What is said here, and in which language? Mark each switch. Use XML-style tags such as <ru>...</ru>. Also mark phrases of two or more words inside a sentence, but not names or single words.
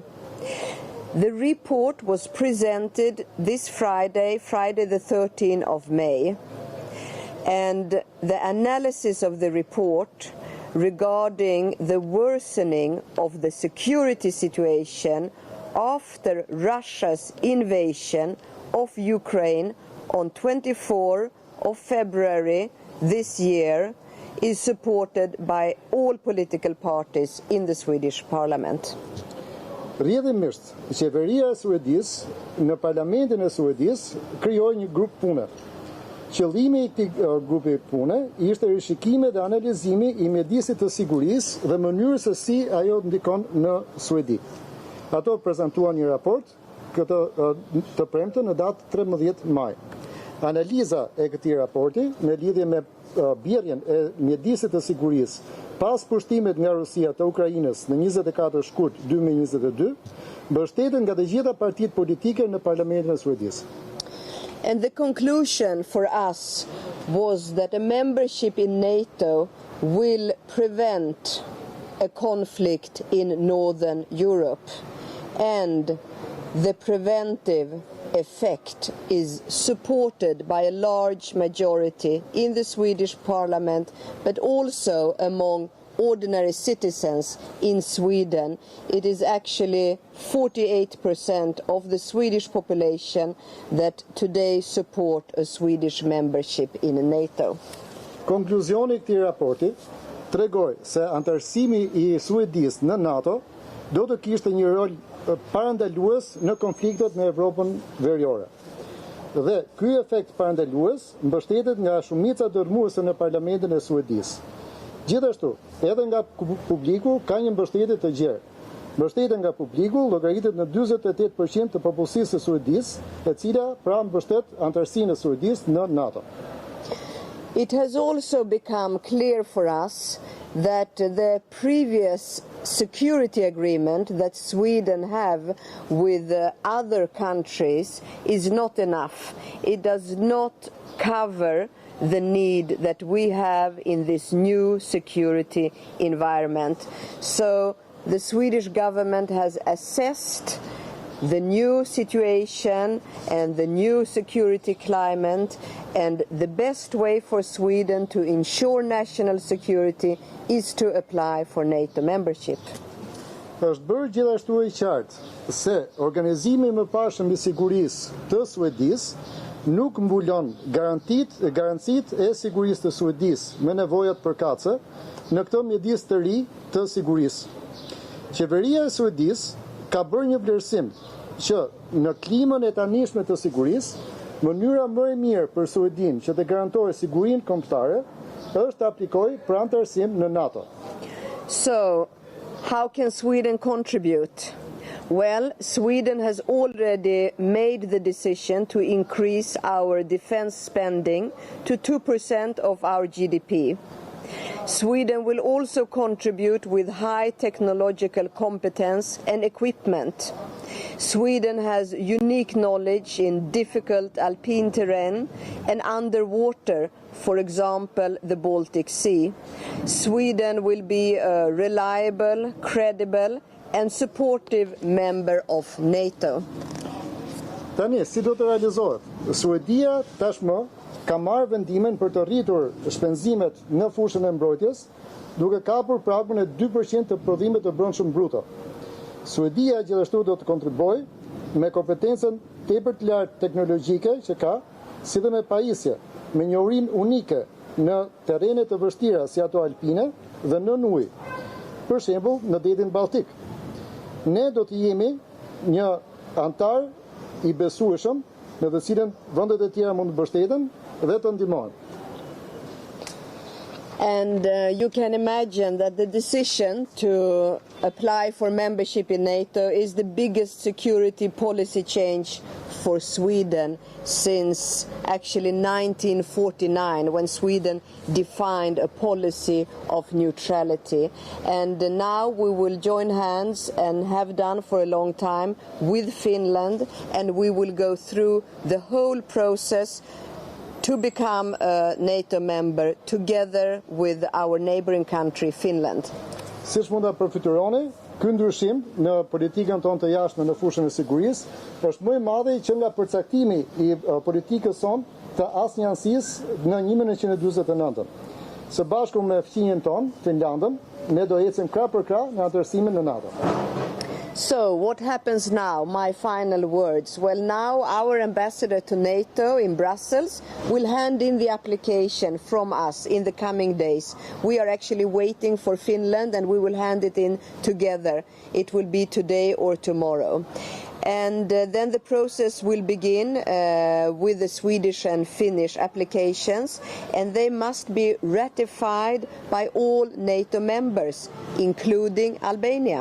<en>The report was presented this Friday the 13th of May, and the analysis of the report regarding the worsening of the security situation after Russia's invasion of Ukraine on 24 of February this year is supported by all political parties in the Swedish Parliament.</en> <sq>Rrjedhimisht, qeveria e Suedisë në Parlamentin e Suedisë krijoi një grup pune. Qëllimi i këtij grupi pune ishte rishikimi dhe analizimi i mjedisit të sigurisë dhe mënyrës se si ajo ndikon në Suedi. Ato prezantuan një raport të premte në datë 13 maj. Analiza e këtij raporti në lidhje me bjerrjen e mjedisit të sigurisë pas pushtimit nga Rusia të Ukrainës në 24 shkurt 2022, mbështeten nga të gjitha partitë politike në Parlamentin e Suedisë.</sq> <en>And the conclusion for us was that a membership in NATO will prevent a conflict in Northern Europe, and the preventive effect is supported by a large majority in the Swedish Parliament, but also among ordinary citizens in Sweden. It is actually 48% of the Swedish population that today support a Swedish membership in NATO.</en> <sq>Konkluzioni i këtij raporti tregoi se antarësimi i Suedisë në NATO do të kishte një rol parandalues në konfliktet në Evropën veriore. Dhe ky efekt parandalues mbështetet nga shumica dërmuese në Parlamentin e Suedisë. Gjithashtu, edhe nga publiku ka një mbështetje të gjerë. Mbështetja nga publiku llogaritet në 48% të popullsisë së Suedisë, e cila pra mbështet antarësinë e Suedisë në NATO.</sq> <en>It has also become clear for us that the previous security agreement that Sweden have with other countries is not enough. It does not cover the need that we have in this new security environment. So the Swedish government has assessed the new situation and the new security climate, and the best way for Sweden to ensure national security is to apply for NATO membership.</en> <sq>Është bërë gjithashtu e qartë se organizimi më parshëm i sigurisë të Suedisë nuk mbulon garancitë e sigurisë të Suedisë me nevojat përkatëse në këtë mjedis të ri të sigurisë. Qeveria e Suedisë ka bërë një vlerësim që në klimën e tanishme të sigurisë, mënyra më e mirë për Suedin që të garantojë sigurinë kombëtare është të aplikojë për anëtarësim në NATO.</sq> <en>So, how can Sweden contribute? Well, Sweden has already made the decision to increase our defense spending to 2% of our GDP. Sweden will also contribute with high technological competence and equipment. Sweden has unique knowledge in difficult alpine terrain and underwater, for example, the Baltic Sea. Sweden will be a reliable, credible and supportive member of NATO.</en> <sq>Tani, si do të realizohet? Suedia tashmë ka marrë vendimin për të rritur shpenzimet në fushën e mbrojtjes, duke kapur pragun e 2% të prodhimit të brendshëm bruto. Suedia gjithashtu do të kontribuojë me kompetencën tepër të lartë teknologjike që ka, si dhe me pajisje, me njohurinë unike në terrene të vështira si ato alpine dhe nën ujë, për shembull në detin Baltik. Ne do të jemi një antar i besueshëm në të cilën vendet e tjera mund të mbështeten dhe të ndihmojnë.</sq> <en>And you can imagine that the decision to apply for membership in NATO is the biggest security policy change for Sweden since actually 1949, when Sweden defined a policy of neutrality. And now we will join hands, and have done for a long time, with Finland, and we will go through the whole process to become a NATO member together with our neighboring country, Finland.</en> <sq>Siç mund ta përfituroni, ky ndryshim në politikën tonë të jashtme në fushën e sigurisë është më i madh që nga përcaktimi i politikës sonë të asnjëansisë në 1949. Së bashku me fqinjen tonë, Finlandën, ne do ecim krah për krah në anëtarësimin në NATO.</sq> <en>So, what happens now? My final words. Well, now our ambassador to NATO in Brussels will hand in the application from us in the coming days. We are actually waiting for Finland, and we will hand it in together. It will be today or tomorrow. And then the process will begin with the Swedish and Finnish applications, and they must be ratified by all NATO members, including Albania.</en>